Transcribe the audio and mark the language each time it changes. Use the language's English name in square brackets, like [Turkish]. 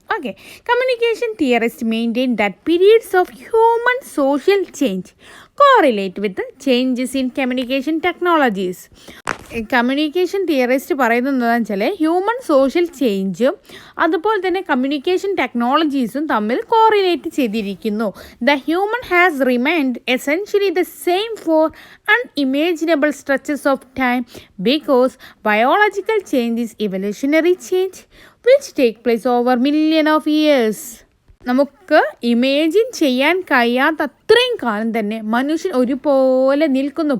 [English] Okay, communication theorist maintain that periods of human social change correlate with changes in communication technologies. [Malayalam] Communication theorist പറയുന്നത് എന്താണെന്ന് വെച്ചാൽ, human social ചേഞ്ചും അതുപോലെ തന്നെ communication ടെക്നോളജീസും തമ്മിൽ correlate ചെയ്തിരിക്കുന്നു. [English] The human has remained essentially the same for unimaginable stretches of time because biological change is evolutionary change which take place over million of years. [Malayalam] നമുക്ക് imagine ചെയ്യാൻ കഴിയാത്ത അത്രയും കാലം തന്നെ മനുഷ്യൻ ഒരുപോലെ നിൽക്കുന്നു.